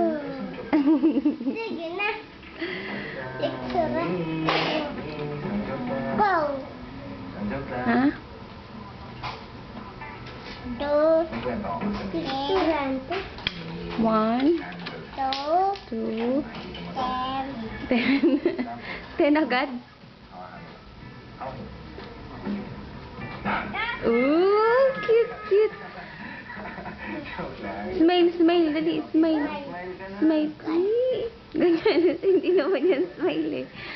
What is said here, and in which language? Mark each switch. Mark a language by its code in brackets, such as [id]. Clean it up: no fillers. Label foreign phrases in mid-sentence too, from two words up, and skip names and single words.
[tl] Sige na. Picture. [en] Go. Ha? Two. Picture. 1, Two. [tl] 2, 10. 10 agad? [en] Ooh, cute, cute. Smile, smile, dali, smile. Smile. [tl] Ay, ganyan, hindi naman yan smile eh.